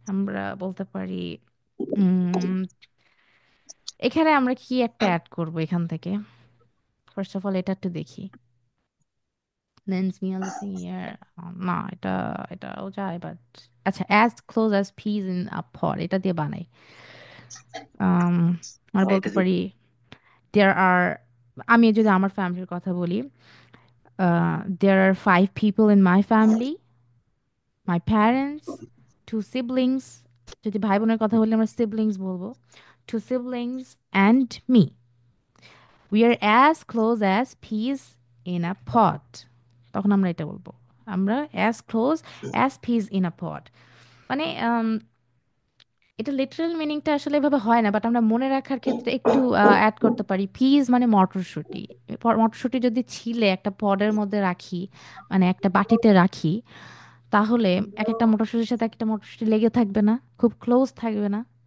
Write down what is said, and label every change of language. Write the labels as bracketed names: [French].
[Bangla] আমরা বলতে পারি উম, এখানে আমরা কি একটা অ্যাড করব এখান থেকে। ফার্স্ট অফ অল এটা একটু দেখি। [English] Lends me on the senior, [Bangla] না এটা, এটাও যায় বাট আচ্ছা, [English] as close as peas in a pod এটা দিয়ে বানাই। [Bangla] আম, আমরা হ্যাঁ, বলতে এটা যে [English] পারি there are, [Bangla] আমি যদি আমার ফ্যামিলির কথা বলি, [English] there are 5 people in my family, my parents, 2 siblings, [Bangla] যদি ভাই বোনের কথা বলি আমরা siblings বলবো, [English] 2 siblings and me, we are as close as peas in a pod। [Bangla] তখন আমরা এটা বলবো, আমরা [English] as close as peas in a pod, [Bangla] মানে এটা লিটারাল মিনিংটা আসলে এভাবে হয় না, বাট আমরা মনে রাখার ক্ষেত্রে একটু অ্যাড করতে পারি। পিস মানে মটরশুঁটি। মটরশুঁটি যদি ছিলে একটা পডের মধ্যে রাখি, মানে একটা বাটিতে রাখি, তাহলে এক একটা মটরশুঁটির সাথে একটা মটরশুঁটি লেগে থাকবে না, খুব ক্লোজ থাকবে না?